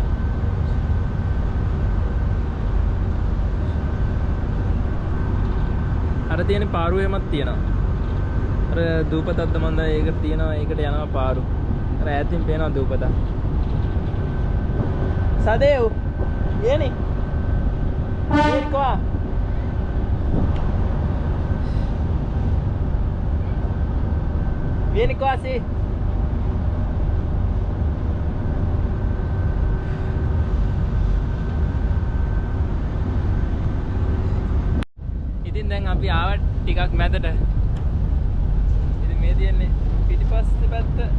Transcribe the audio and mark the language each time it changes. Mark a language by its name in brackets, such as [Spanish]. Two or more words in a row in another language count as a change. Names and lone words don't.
[Sinhala] අර තියෙන පාරු එහෙමත් තියෙනවා. අර දූපතක්ද මන්ද ඒකට තියෙනවා. ඒකට යනවා පාරු. අර ඈතින් පේනවා දූපත. සදේව් යේනි. [Italian] Vieni qua. Vieni qua sì. [Sinhala] ඉතින් දැන් අපි ආව ටිකක් මැදට. ඉතින් මේ තියෙන්නේ පිටිපස්සේ පැත්ත.